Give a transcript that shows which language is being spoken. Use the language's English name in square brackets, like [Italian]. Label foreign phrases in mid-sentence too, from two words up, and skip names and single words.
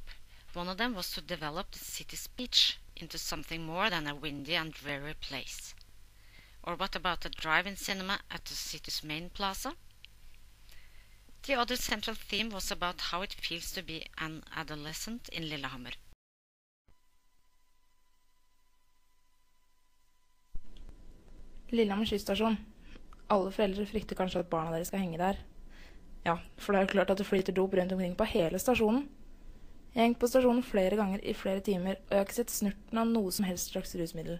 [English] One of them was to develop the city's beach into something more than a windy and dreary place. Or what about a drive-in cinema at the city's main plaza? The other central theme was about how it feels to be an adolescent in Lillehammer. [Norwegian] Lillehammer skysstasjon. Alle foreldre frykter kanskje at barna deres skal henge der. Ja, for det er jo klart at det flyter dop rundt omkring på hele stasjonen. Jeg har hengt på stasjonen flere ganger i flere timer, og jeg har ikke sett snurten av noe som helst slags rusmiddel.